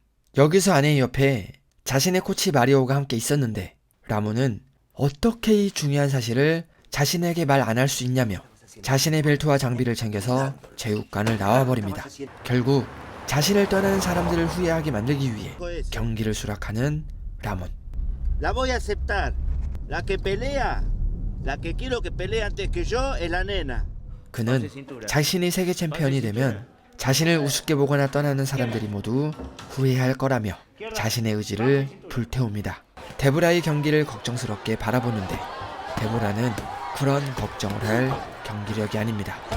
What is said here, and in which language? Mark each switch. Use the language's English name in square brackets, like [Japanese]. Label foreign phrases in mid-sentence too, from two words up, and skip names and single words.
[Korean] 여기서 아내의 옆에 자신의 코치 마리오가 함께 있었는데 라몬은 어떻게 이 중요한 사실을 자신에게 말 안 할 수 있냐며 자신의 벨트와 장비를 챙겨서 체육관을 나와버립니다. 결국 자신을 떠나는 사람들을 후회하게 만들기 위해 경기를 수락하는 라몬. [Spanish] La voy a aceptar. La que pelea, la que quiero que pelee antes que yo es la nena. [Korean] 그는 자신이 세계 챔피언이 되면 자신을 우습게 보거나 떠나는 사람들이 모두 후회할 거라며 자신의 의지를 불태웁니다. 데보라의 경기를 걱정스럽게 바라보는데 데보라는 그런 걱정을 할 경기력이 아닙니다.